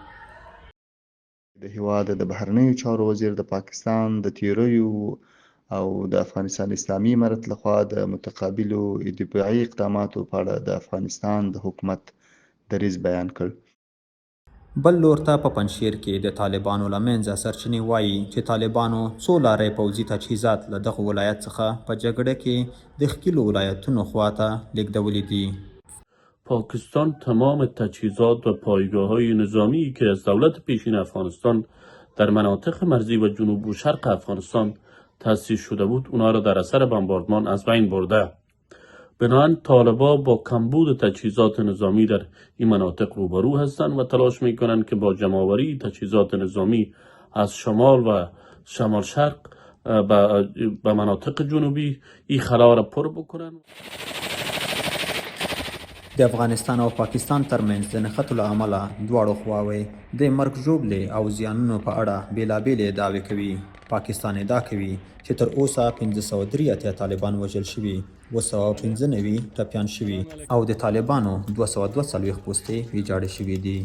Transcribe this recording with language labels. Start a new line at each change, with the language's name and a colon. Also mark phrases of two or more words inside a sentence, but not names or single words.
Pashto: د هیواد د بهرنیو چارو وزیر د پاکستان د تیریو او د افغانستان اسلامي امارت لخوا د متقابلو دفاعي اقداماتو په اړه د افغانستان د حکومت دریځ بیان کړ. بل لور ته په پنجشیر کې د طالبانو له منځه سرچینې وایي چې طالبانو څو لارې پوځي تجهیزات له دغه ولایت څخه په جګړه کې د ښکیلو ولایتونو خواته لیږدولي دي.
Persian: پاکستان تمام تجهیزات و پایگاه‌های نظامی که از دولت پیشین افغانستان در مناطق مرزی و جنوب و شرق افغانستان تأسیس شده بود اونها را در اثر بمباردمان از بین برده. بنابراین طالبان با کمبود تجهیزات نظامی در این مناطق روبرو هستند و تلاش میکنند که با جمع‌آوری تجهیزات نظامی از شمال و شمال شرق به مناطق جنوبی این خلا را پر بکنند.
Pashto: د افغانستان او پاکستان ترمنځ د نښتو له امله دواړو خواوې د مرګ ژوبلې او زیانونو په اړه بېلابېلې ادعاوې کوي. پاکستان ادعا کوي چې تر اوسه 583 طالبان وژل شوي، 295 ټپیان شوي او د طالبانو 242 پوستې ویجاړې شوي دي.